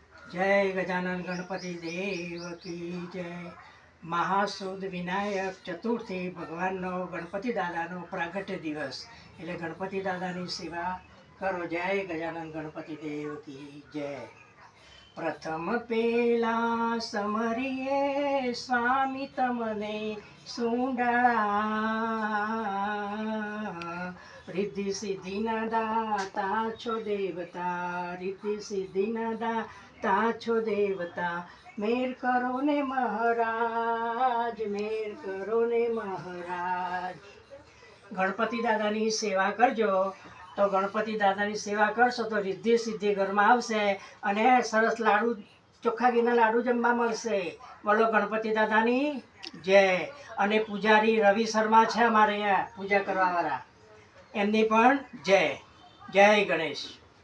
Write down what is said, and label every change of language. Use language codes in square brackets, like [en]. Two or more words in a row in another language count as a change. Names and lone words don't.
[hi] जय गजानन गणपति देव की जय। [gu] મહાસુદ વિનાયક ચતુર્થી ભગવાનનો ગણપતિ દાદાનો પ્રાગટ્ય દિવસ એટલે ગણપતિ દાદાની સેવા કરો। [hi] जय गजानन गणपति देव की जय। [gu] પ્રથમ પેલા સમરિયે સ્વામી તમને સુંડળા, રિદ્ધિ સિદ્ધિ ન દાતા છો દેવતા, રિદ્ધિ સિદ્ધિ ન દાતા છો દેવતા, મેર કરો ને મહારાજ, મેર કરો ને મહારાજ, मेर करो ने महाराज। ગણપતિ દાદાની સેવા કરજો તો ગણપતિ દાદાની સેવા કરશો તો રિદ્ધિ સિદ્ધિ ઘરમાં આવશે અને સરસ લાડુ ચોખ્ખા ઘીના લાડુ જમવા મળશે। બોલો ગણપતિ દાદાની જય। અને પૂજારી રવિ શર્મા છે અમારે અહીંયા પૂજા કરવાવાળા, એમની પણ જય। જય ગણેશ।